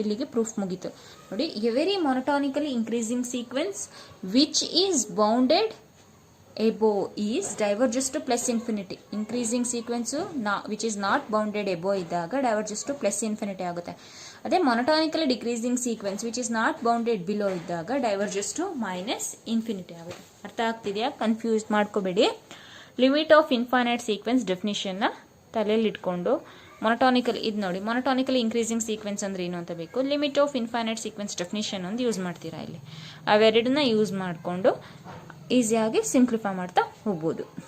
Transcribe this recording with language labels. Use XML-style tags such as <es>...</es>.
<kn>ಇಲ್ಲಿಗೆ ಪ್ರೂಫ್ ಮುಗೀತು ನೋಡಿ.</kn> <en>Every monotonically increasing sequence which is bounded above is diverges to plus infinity. increasing sequence which is not bounded above</en> <kn>ಇದ್ದಾಗ</kn> <en>diverges to plus infinity</en> <kn>ಆಗುತ್ತೆ. ಅದೇ</kn> <en>monotonically decreasing sequence which is not bounded below</en> <kn>ಇದ್ದಾಗ</kn> <en>diverges to minus infinity</en> <kn>ಆಗುತ್ತೆ. ಅರ್ಥ ಆಗ್ತಿದೆಯಾ? Confuse ಮಾಡ್ಕೋಬೇಡಿ.</kn> <en>limit of infinite sequence ಡೆಫಿನಿಷನ್ನ</en> <kn>ತಲೆಯಲ್ಲಿ ಇಟ್ಕೊಂಡು</kn> <en>monotonically</en> <kn>ಇದು ನೋಡಿ,</kn> <en>monotonically increasing sequence</en> <kn>ಅಂದ್ರೆ ಏನು ಅಂತ ಬೇಕು.</kn> <en>limit of infinite sequence definition</en> <kn>ಒಂದು ಯೂಸ್ ಮಾಡ್ತೀರಾ ಇಲ್ಲಿ. ಅವೆರಡನ್ನ ಯೂಸ್ ಮಾಡಿಕೊಂಡು ಈಸಿಯಾಗಿ ಸಿಂಪ್ಲಿಫೈ ಮಾಡ್ತಾ ಹೋಗ್ಬೋದು.</kn>